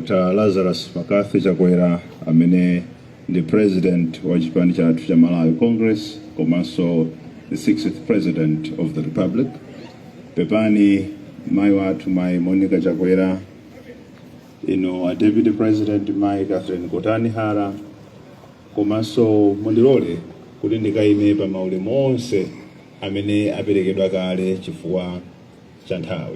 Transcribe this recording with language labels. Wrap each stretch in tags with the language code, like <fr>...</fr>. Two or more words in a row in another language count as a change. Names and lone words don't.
<ny>Dr. Lazarus McCarthy Chakwera amene</ny> <en>the president</en> <ny>wa chipani chathu cha Malawi Congress komanso</ny> <en>the 6th president of the republic.</en> <ny>Pepani mai wathu mai Monica Chakwera, a</ny> <en>deputy president</en> <ny>mai Catherine Kotani Hara, komanso mundilole kuti ndikaime pa maulemu onse amene aperekedwa kale chifukwa cha nthawi.</ny>